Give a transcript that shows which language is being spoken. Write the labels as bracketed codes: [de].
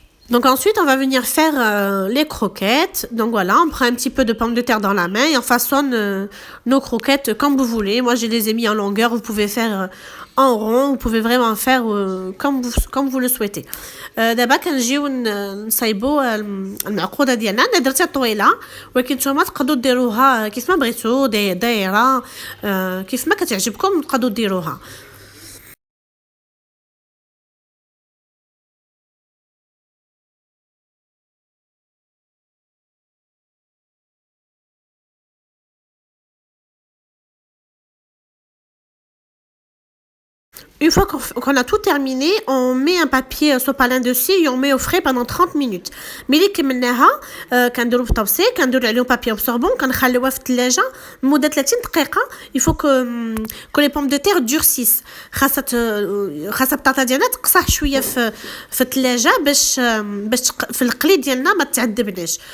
[fr] Donc ensuite, on va venir faire les croquettes. Donc voilà, on prend un petit peu de pommes de terre dans la main et on façonne nos croquettes comme vous voulez. Moi, je les ai mis en longueur. Vous pouvez faire en rond. Vous pouvez vraiment faire comme vous le souhaitez. [ar] دابا كنجيو نصايبوا المعقوده ديالنا. انا درتها طويله ولكن نتوما تقدروا ديروها كيف ما بغيتو، دايره كيف ما كتعجبكم تقدروا ديروها. [fr] Une fois qu'on a tout terminé, on met un papier sopalin dessus et on met au frais pendant 30 minutes. [ar] ملي كملناها كنديرو في طبسي، كنديرو عليهم بابي ابسوربون، كنخليوها في الثلاجه لمده 30 دقيقه. [fr] il faut que les pommes de terre durcissent. [ar] خاصها البطاطا ديالنا تقصح شويه في الثلاجه باش في القلي ديالنا ما تعذبناش.